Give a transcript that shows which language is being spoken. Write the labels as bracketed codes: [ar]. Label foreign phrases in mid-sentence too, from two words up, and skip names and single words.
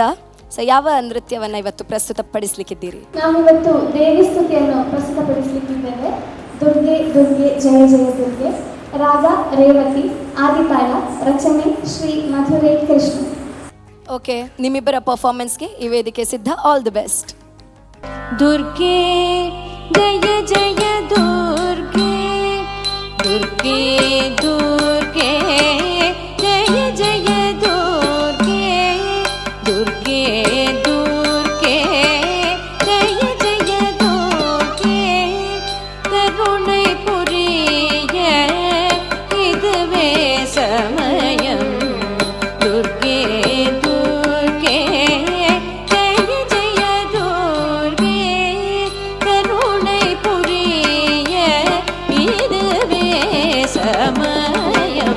[kn] ಸೊ ಯಾವ ನೃತ್ಯವನ್ನು ಇವತ್ತು ಪ್ರಸ್ತುತಪಡಿಸಲಿಕ್ಕಿದ್ದೀರಿ? ನಾವಿವತ್ತು ದೇವಿ ಸ್ತುತಿಯನ್ನು ಪ್ರಸ್ತುತಪಡಿಸಲಿಕ್ಕಿದ್ದೇವೆ. [sa] दुर्गे दुर्गे जय जय दुर्गे. [kn] ರಾಗ ರೇವತಿ, ಆದಿತಾಳ, ರಚನೆ ಶ್ರೀ ಮಧುರೈ ಕೃಷ್ಣ. ಓಕೆ, ನಿಮ್ಮಿಬ್ಬರ ಪರ್ಫಾರ್ಮೆನ್ಸ್ಗೆ ಈ ವೇದಿಕೆ ಸಿದ್ಧ. [en] All the best. [sa] दुर्गे जय जय दुर्गे, दुर्गे दुर्गे जय जय दुर्गे, दुर्गे दुर्गे जय जय दुर्गे. [ta] ಕರುಣை புரிய இதுவே சமயம். [sa] दुर्गे दुर्गे जय जय दुर्गे. [ta] கருணை புரிய இதுவே சமயம்.